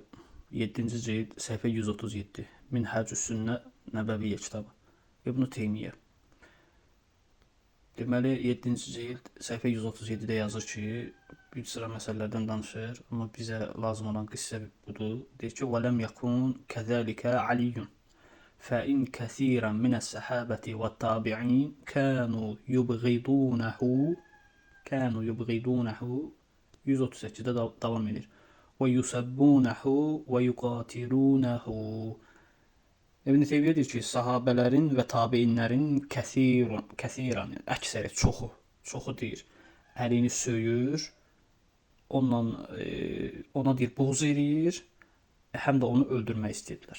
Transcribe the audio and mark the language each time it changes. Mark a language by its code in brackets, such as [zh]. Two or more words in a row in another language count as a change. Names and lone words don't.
[az] 7-ci cild, səhifə 137. Minhəcü's Sünnə Nəbəviyyə kitabı. İbn Teymiyyə. Deməli, 7-ci cild, səhifə 137-də yazır ki, bir sıra məsələlərdən danışır, amma bizə lazım olan qissə budur. Deyir ki, [ar] وَلَمْ يَكُنْ كَذَلِكَ عَلِيٌّ فَإِنْ كَثِيرًا مِنَ السَّحَابَةِ وَالتَّابِعِينَ كَانُوا يُبْغِضُونَهُ [az] 138-də davam edir. [ar] وَيُسَبُّونَهُ وَيُقَاتِلُونَهُ. [az] İbn Teymiyyə deyir ki, sahabələrin və tabiinlərin kəsiran, əksəri, çoxu deyir, əlini söyür, ona deyir, buğz eləyir, həm də onu öldürmək istəyirlər.